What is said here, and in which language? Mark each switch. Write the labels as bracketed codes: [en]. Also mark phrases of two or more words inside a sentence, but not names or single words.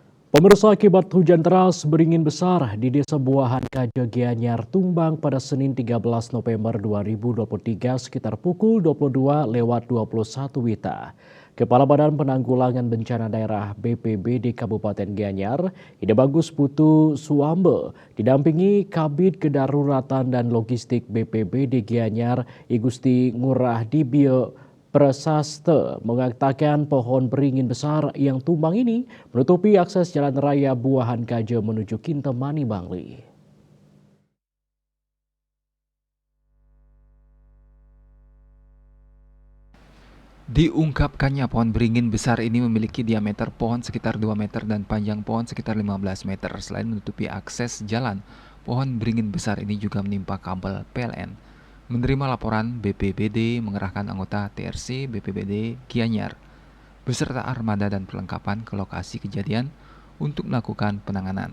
[id] Pemirsa, akibat hujan deras beringin besar di Desa Buahan Kajo Gianyar tumbang pada Senin 13 November 2023 sekitar pukul 22:21 WITA. Kepala Badan Penanggulangan Bencana Daerah BPBD Kabupaten Gianyar, Ida Bagus Putu Suambe, didampingi Kabid Kedaruratan dan Logistik BPBD Gianyar, Igusti Ngurah Dibio Prasaste, mengatakan pohon beringin besar yang tumbang ini menutupi akses jalan raya Buahan Kajo menuju Kintamani, Bangli. Diungkapkannya pohon beringin besar ini memiliki diameter pohon sekitar 2 meter dan panjang pohon sekitar 15 meter. Selain menutupi akses jalan, pohon beringin besar ini juga menimpa kabel PLN. Menerima laporan, BPBD mengerahkan anggota TRC BPBD Gianyar beserta armada dan perlengkapan ke lokasi kejadian untuk melakukan penanganan.